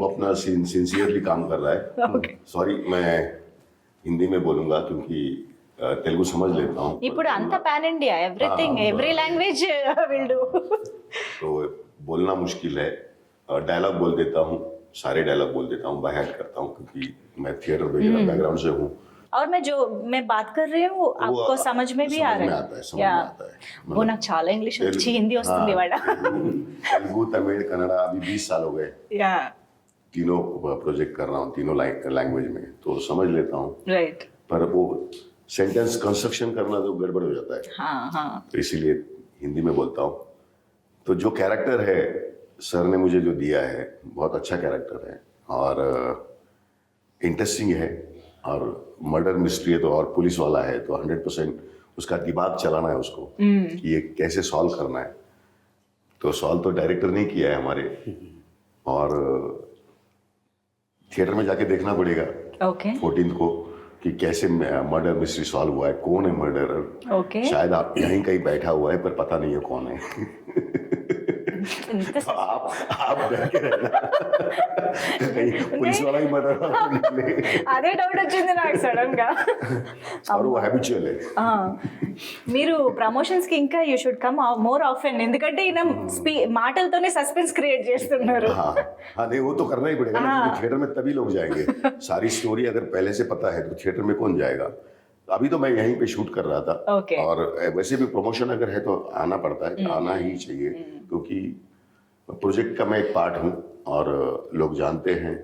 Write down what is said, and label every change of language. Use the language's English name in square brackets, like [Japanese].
[Hindi] वो अपना सिंसियरली काम कर रहा है. सॉरी मैं हिंदी में बोलूंगा क्योंकि तेलुगु समझ लेता हूँ. [Telugu] ఇప్పుడు అంత [English] Pan India, everything, every language will do. [Hindi] तो बोलना मुश्किल है, डायलॉग बोल देता हूँ, सारे डायलॉग बोल देता हूँ, बाय हार्ट करता हूँ क्योंकि मैं थिएटर बैकग्राउंड से हूँ. और मैं बात कर रही हूँ आपको समझ में भी आ रहा है? समझ में आता है. [Telugu] वो నాకు చాలా ఇంగ్లీష్ వచ్చి హిందీ వస్తుంది వాడ. [Hindi] तेलुगु, तमिल, कन्नड़ा अभी 20 साल हो गए. या तीनों प्रोजेक्ट कर रहा हूँ, तीनों लैंग्वेज में, तो समझ लेता हूँ. राइट. पर वो सेंटेंस कंस्ट्रक्शन करना तो गड़बड़ हो जाता है. हाँ हाँ, तो इसीलिए हिंदी में बोलता हूँ. तो जो कैरेक्टर है सर ने मुझे जो दिया है, बहुत अच्छा कैरेक्टर है और इंटरेस्टिंग है. और मर्डर मिस्ट्री है तो, और पुलिस वाला है तो 100% उसका दिमाग चलाना है उसको कि ये कैसे सॉल्व करना है. तो सॉल्व तो डायरेक्टर ने किया है हमारे, और थिएटर में जाके देखना पड़ेगा ओके 14th को कि कैसे मर्डर मिस्ट्री सॉल्व हुआ है, कौन है मर्डरर. ओके. शायद आप यहीं कहीं बैठा हुआ है पर पता नहीं है कौन है. तो आप डर के रहना कहीं पुलिस वाला ही मर्डर निकले. [Telugu] అదే డౌట్ వచ్చింది నాకు సడన్ గా. [Hindi] और वो हैबिचुअल है. [Telugu] మీరు ప్రమోషన్స్ కి ఇంకా [English] you should come more often, [Telugu] ఎందుకంటే ఈయన మాటలతోనే సస్పెన్స్ క్రియేట్ చేస్తున్నారు. [Hindi] हाँ हाँ, नहीं वो तो करना ही पड़ेगा ना, क्योंकि थिएटर में तभी लोग जाएंगे. सारी स्टोरी अगर पहले से पता है तो थिएटर में कौन जाएगा. अभी तो मैं यहीं पे शूट कर रहा था. [English] Okay. [Hindi] और वैसे भी प्रमोशन अगर है तो आना पड़ता है, आना ही चाहिए क्योंकि प्रोजेक्ट का मैं एक पार्ट हूँ और लोग जानते हैं.